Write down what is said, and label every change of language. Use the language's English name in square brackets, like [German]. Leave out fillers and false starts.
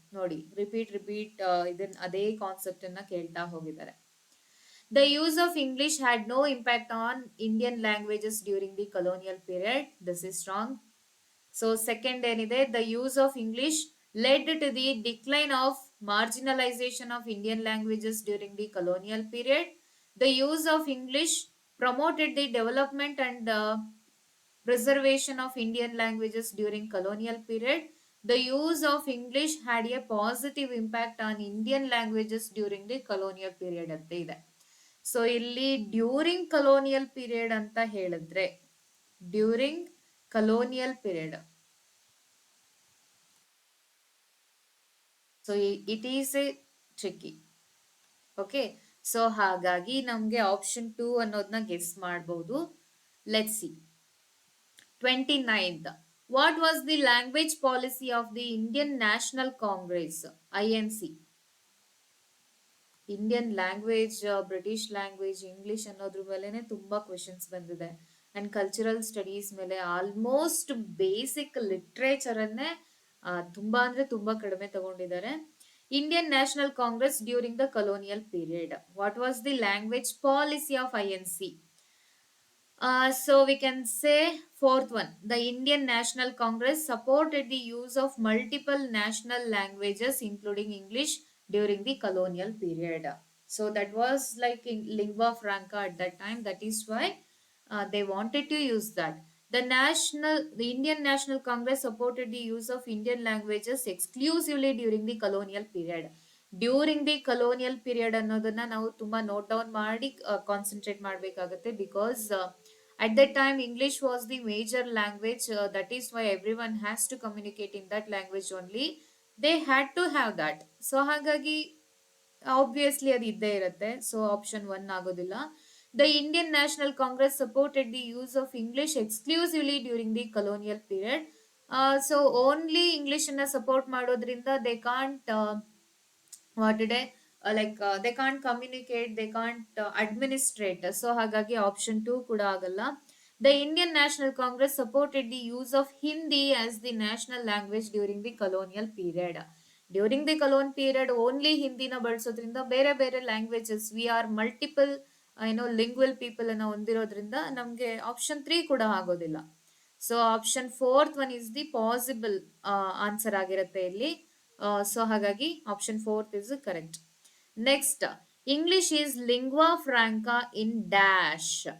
[Kannada] ನೋಡಿ ರಿಪೀಟ್ ಇದನ್ನ ಅದೇ ಕಾನ್ಸೆಪ್ಟ್ ಅನ್ನ ಕೇಳ್ತಾ ಹೋಗಿದ್ದಾರೆ. [English] The use of English had no impact on Indian languages during the colonial period. This is wrong. So second [Kannada] ಏನಿದೆ, [English] the use of English led to the decline of marginalization of Indian languages during the colonial period. The use of English promoted the development and preservation of Indian languages during colonial period. The use of English had a positive impact on Indian languages during the colonial period [Kannada] ಅಂತ ಇದೆ. [English] so ಇಲ್ಲಿ during colonial period [Kannada] ಅಂತ ಹೇಳಿದ್ರೆ, [English] During colonial period, so it is a tricky. [Kannada] Okay, so ಹಾಗಾಗಿ ನಮ್ಗೆ option 2 ಅನ್ನೋದನ್ನ guess ಮಾಡಬಹುದು. [English] Let's see. 29th, what was the language policy of the Indian National Congress, INC? [Kannada] Indian language, British language, English ಅನ್ನೋದ್ರ ಮೇಲೆನೆ ತುಂಬಾ questions ಬಂದಿದೆ. And cultural studies ಮೇಲೆ almost basic literature ಅನ್ನೇ ತುಂಬಾ ಅಂದ್ರೆ ತುಂಬಾ ಕಡಿಮೆ ತಗೊಂಡಿದ್ದಾರೆ. [English] Indian National Congress during the colonial period, what was the language policy of INC? So we can say fourth one, the Indian National Congress supported the use of multiple national languages including English during the colonial period. So that was like in lingua franca at that time. That is why they wanted to use that. The Indian National Congress supported the use of Indian languages exclusively during the colonial period. [Kannada] During the colonial period ಅನ್ನೋದನ್ನ ನಾವು ತುಂಬಾ note down ಮಾಡಿ concentrate ಮಾಡಬೇಕಾಗುತ್ತೆ. [English] Because at that time English was the major language. That is why everyone has to communicate in that language only. They had to have that. So [Kannada] ಹಾಗಾಗಿ obviously ಅದು ಇದ್ದೇ ಇರುತ್ತೆ. So option 1 ಆಗೋದಿಲ್ಲ. [English] The Indian National Congress supported the use of English exclusively during the colonial period. So only English [Kannada] ಅನ್ನ support ಮಾಡೋದ್ರಿಂದ [English] They can't what it they can't communicate, they can't administrate. So [Kannada] ಹಾಗಾಗಿ option 2 ಕೂಡ ಆಗಲ್ಲ. [English] The Indian National Congress supported the use of Hindi as the national language during the colonial period. During the colonial period only [Kannada] ಹಿಂದಿನ ಬಳಸೋದ್ರಿಂದ ಬೇರೆ ಬೇರೆ languages, we are multiple lingual people ಅನ್ನ ಹೊಂದಿರೋದ್ರಿಂದ ನಮ್ಗೆ ಆಪ್ಷನ್ 3 ಕೂಡ ಆಗೋದಿಲ್ಲ. [English] so option 4th one is the possible answer [Kannada] ಆಗಿರುತ್ತೆ ಇಲ್ಲಿ. [English] So ಹಾಗಾಗಿ option 4th is correct. Next, English is lingua franca in dash.